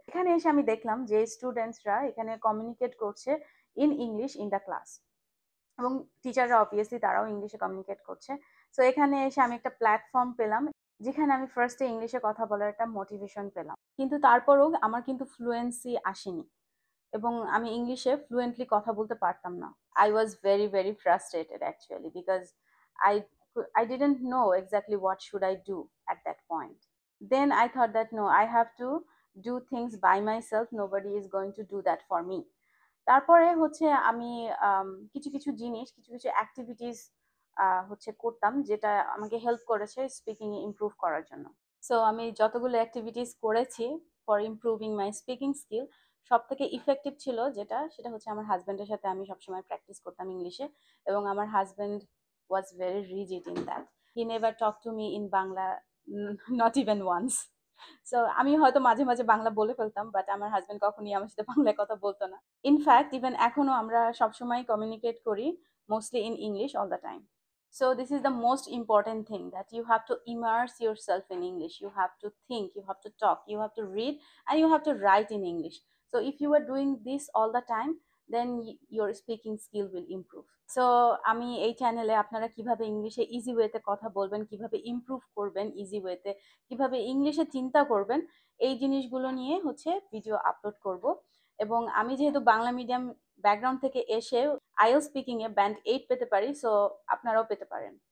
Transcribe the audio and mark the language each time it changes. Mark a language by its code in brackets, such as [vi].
[bn] এখানে এসে আমি দেখলাম যে স্টুডেন্টসরা এখানে কমিউনিকেট করছে [en] in English in the class, [bn] এবং টিচাররা অবভিয়াসলি তারাও ইংলিশে কমিউনিকেট করছে। সো এখানে এসে আমি একটা প্ল্যাটফর্ম পেলাম, যেখানে আমি ফার্স্টে ইংলিশে কথা বলার একটা মোটিভেশন পেলাম। কিন্তু তারপরও আমার কিন্তু ফ্লুয়েন্সি আসেনি এবং আমি ইংলিশে ফ্লুয়েন্টলি কথা বলতে পারতাম না। [en] I was very, very frustrated actually, because I I didn't know exactly what should I do at that point. Then I thought that no, I have to do things by myself. Nobody is going to do that for me. [bn] তারপরে হচ্ছে আমি কিছু কিছু জিনিস, কিছু কিছু activities হচ্ছে করতাম, যেটা আমাকে হেল্প করেছে স্পিকিং ইমপ্রুভ করার জন্য। সো আমি যতগুলো অ্যাক্টিভিটিস করেছি [en] for improving my speaking skill, [bn] সব থেকে ইফেক্টিভ ছিল যেটা, সেটা হচ্ছে আমার হাজব্যান্ডের সাথে আমি সবসময় প্র্যাকটিস করতাম ইংলিশে। এবং আমার [en] Husband was very rigid in that. He never talk to me in Bangla, not even once. [bn] So আমি হয়তো মাঝে মাঝে বাংলা বলে ফেলতাম, বাট আমার হাজব্যান্ড কখনই আমার সাথে বাংলায় কথা বলতো না। ইনফ্যাক্ট ইভেন এখনো আমরা সবসময় কমিউনিকেট করি [en] Mostly in English all the time. So this is the most important thing, that you have to immerse yourself in English. You have to think, you have to talk, you have to read, and you have to write in English. So if you are doing this all the time, then your speaking skill will improve. [bn] So আমি এই চ্যানেলে আপনারা কিভাবে ইংলিশে easy ওয়েতে কথা বলবেন, কিভাবে ইমপ্রুভ করবেন ইজি ওয়েতে, কিভাবে ইংলিশে চিন্তা করবেন, এই জিনিসগুলো নিয়ে হচ্ছে ভিডিও আপলোড করব। এবং আমি যেহেতু বাংলা মিডিয়াম ব্যাকগ্রাউন্ড থেকে এসে আইএলটিএস স্পিকিং এ ব্যান্ড 8 পেতে পারি, সো আপনারাও পেতে পারেন।